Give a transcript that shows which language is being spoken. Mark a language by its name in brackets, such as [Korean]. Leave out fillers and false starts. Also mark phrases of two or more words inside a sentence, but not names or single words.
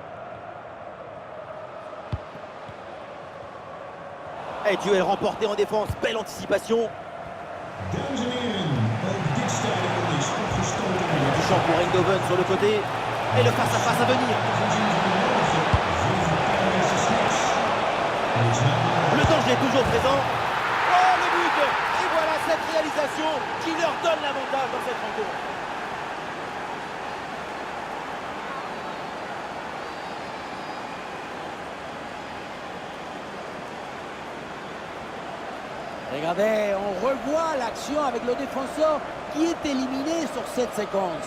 [French] Et duel remporté en défense, belle anticipation. [Dutch] Dames en heren, ook dit stadion is opgestoken. [French] Il y a du champ pour Eindhoven sur le côté. Et le face-à-face à venir. Le danger est toujours présent. Oh, le but! Et voilà cette réalisation qui leur donne l'avantage dans cette rencontre. Regardez, on revoit l'action avec le défenseur qui est éliminé sur cette séquence.